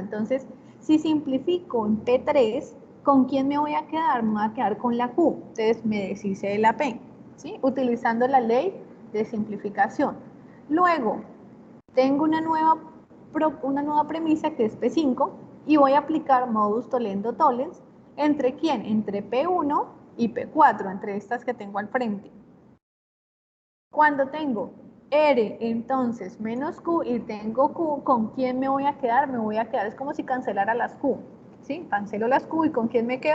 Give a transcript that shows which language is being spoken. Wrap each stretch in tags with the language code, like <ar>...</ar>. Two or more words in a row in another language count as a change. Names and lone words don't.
<es>Entonces, si simplifico en P3, ¿con quién me voy a quedar? Me voy a quedar con la Q. Entonces, me deshice de la P, ¿sí? Utilizando la ley de simplificación. Luego, tengo una nueva premisa que es P5 y voy a aplicar</es> <la>modus tollendo tollens.</la> <es>¿Entre quién? Entre P1 y P4, entre estas que tengo al frente. Cuando tengo R, entonces, menos Q y tengo Q, ¿con quién me voy a quedar? Me voy a quedar, es como si cancelara las Q, ¿sí? Cancelo las Q y ¿con quién me quedo?</es>